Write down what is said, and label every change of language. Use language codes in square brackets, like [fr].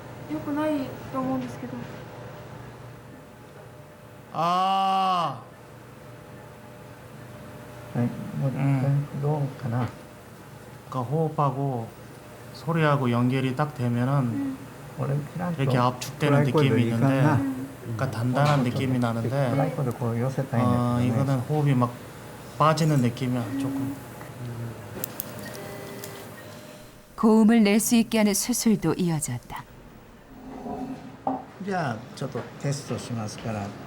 [ja] 良くないと思うんですけど. [ko] 그러니까 호흡하고 소리하고 연결이 딱 되면은 이렇게 압축되는 느낌이 있는데, 그러니까 단단한 느낌이 나는데, 이거는 호흡이 막 빠지는 느낌이야 조금. 고음을 낼 수 있게 하는 수술도 이어졌다. [ja] じゃあちょっとテストしますから。